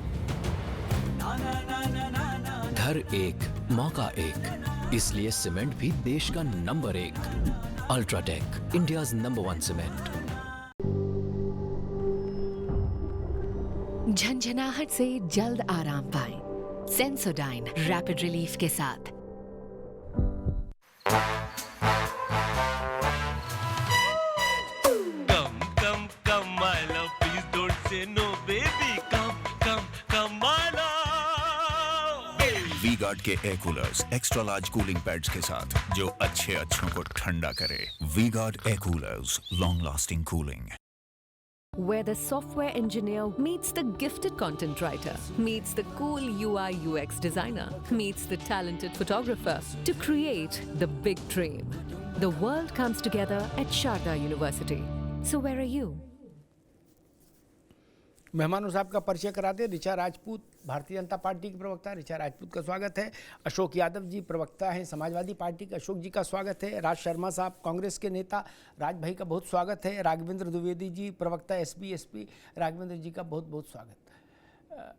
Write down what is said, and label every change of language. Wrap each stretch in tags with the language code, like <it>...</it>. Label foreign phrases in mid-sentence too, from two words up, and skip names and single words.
<hi>घर एक, मौका एक, इसलिए सीमेंट भी देश का नंबर 1।</hi> <en>UltraTech, India's number 1 cement.</en> <hi>झंझनाहट से जल्द आराम पाएं। सेंसोडाइन</hi> <en>rapid relief</en> <hi>के साथ।</hi> <en>Come, come, come, my love, please don't say no, baby. Come, come, come, my love.</en> <hi>वी-गार्ड के</hi> <en>air coolers extra large cooling pads</en> <hi>के साथ जो अच्छों को ठंडा करे।</hi> <en>V-Guard air coolers, long lasting cooling. Where the software engineer meets the gifted content writer, meets the cool UI UX designer, meets the talented photographer to create the big dream. The world comes together at Sharda University. So where are you?</en> <hi>मेहमानों साहब का परिचय कराते हैं। ऋचा राजपूत भारतीय जनता पार्टी की प्रवक्ता, ऋचा राजपूत का स्वागत है। अशोक यादव जी प्रवक्ता हैं समाजवादी पार्टी के, अशोक जी का स्वागत है। राज शर्मा साहब कांग्रेस के नेता, राज भाई का बहुत स्वागत है। राघवेंद्र द्विवेदी जी प्रवक्ता एसपी, राघवेंद्र जी का बहुत बहुत स्वागत।</hi>